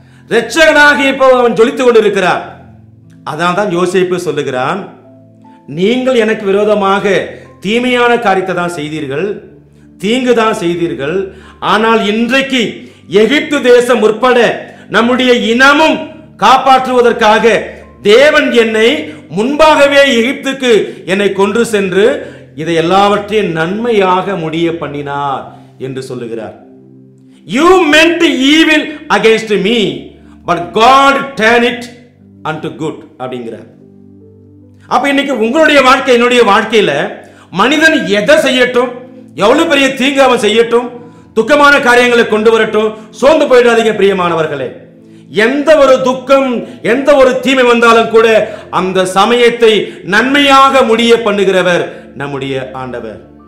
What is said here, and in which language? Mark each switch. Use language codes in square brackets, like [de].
[ta] இரட்சகனாக இப்போ அவன் ஜொலித்துக் கொண்டிருக்கிறான். அதான் தான் யோசேப்பு சொல்லுகிறான், நீங்கள் எனக்கு விரோதமாக தீமையான காரியத்தை தான் செய்தீர்கள், தீங்கு தான் செய்தீர்கள், ஆனால் இன்றைக்கு எகிப்து தேசம் உட்பட நம்முடைய இனமும் காப்பாற்றுவதற்காக தேவன் என்னை முன்பாகவே எகிப்துக்கு என்னை கொண்டு சென்று இதை எல்லாவற்றையும் நன்மையாக முடிய பண்ணினார் என்று சொல்லுகிறார். [en] You meant evil against me, but God turned it unto good [ta] அப்படிங்கிறார். அப்ப இன்னைக்கு உங்களுடைய வாழ்க்கை, என்னுடைய வாழ்க்கையில மனிதன் எதை செய்யட்டும், எவ்வளவு பெரிய தீங்கு அவன் செய்யட்டும், துக்கமான காரியங்களை கொண்டு வரட்டும், சோர்ந்து போயிடாதீங்க பிரியமானவர்களே. எந்த ஒரு துக்கம், எந்த ஒரு தீமை வந்தாலும் கூட அந்த சமயத்தை நன்மையாக முடிய பண்ணுகிறவர் நம்முடைய ஆண்டவர்.